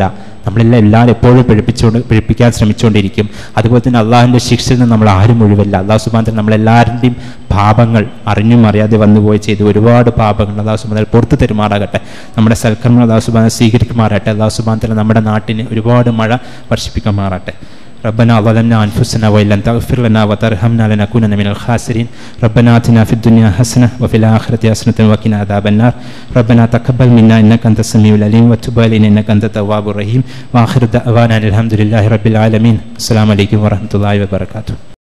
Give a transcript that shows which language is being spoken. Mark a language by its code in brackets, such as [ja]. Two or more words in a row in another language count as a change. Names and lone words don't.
[ml] നമ്മളെല്ലാം എപ്പോഴും പിഴപ്പിക്കാൻ ശ്രമിച്ചുകൊണ്ടിരിക്കും. അതുപോലെ തന്നെ അള്ളാഹുവിൻ്റെ ശിക്ഷയിൽ നിന്ന് നമ്മൾ ആരും ഒഴിവല്ല. [ar] الله سبحانه وتعالى [ml] നമ്മളെല്ലാവരുടെയും പാപങ്ങൾ അറിഞ്ഞും അറിയാതെ വന്നുപോയി ചെയ്ത് ഒരുപാട് പാപങ്ങൾ [ar] الله سبحانه وتعالى [ml] പുറത്തു തരുമാറാകട്ടെ. നമ്മുടെ സൽക്കർമ്മങ്ങൾ [ar] الله سبحانه وتعالى [ml] സ്വീകരിക്കുമാറാകട്ടെ. [ar] الله سبحانه وتعالى [ml] നമ്മുടെ നാട്ടിന് ഒരുപാട് മഴ വർഷിപ്പിക്കുമാറാകട്ടെ. [ar] ربنا ظلمنا أنفسنا وإن لم تغفر لنا وترحمنا لنكونن من الخاسرين. ربنا آتنا في الدنيا حسنة وفي الآخرة حسنة وقنا عذاب النار. ربنا تقبل منا إنك أنت السميع العليم وتب علينا إنك أنت التواب الرحيم. وآخر دعوانا الحمد لله رب العالمين. السلام عليكم ورحمة الله وبركاته.